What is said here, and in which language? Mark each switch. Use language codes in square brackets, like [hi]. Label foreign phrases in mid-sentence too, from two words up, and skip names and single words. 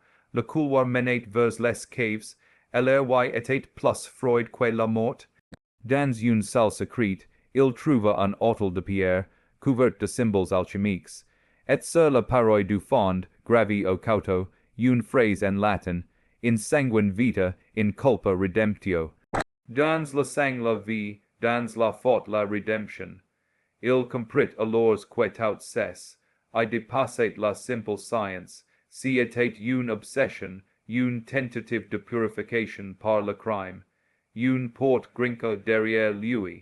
[fr] Le couloir menait vers les caves. L'air était plus froid que la mort. Dans une salle secrète, il trouva un hôtel de pierre, couvert de symboles alchimiques. Et sur la paroi du fond, gravée au couteau, une phrase en latin, [la] in sanguine vita, in culpa redemptio. [fr] Dans le sang la vie, dans la faute la rédemption. Il comprit alors que tout cesse, et dépassait la simple science, si était une obsession, une tentative de purification par le crime, une porte grinca derrière lui.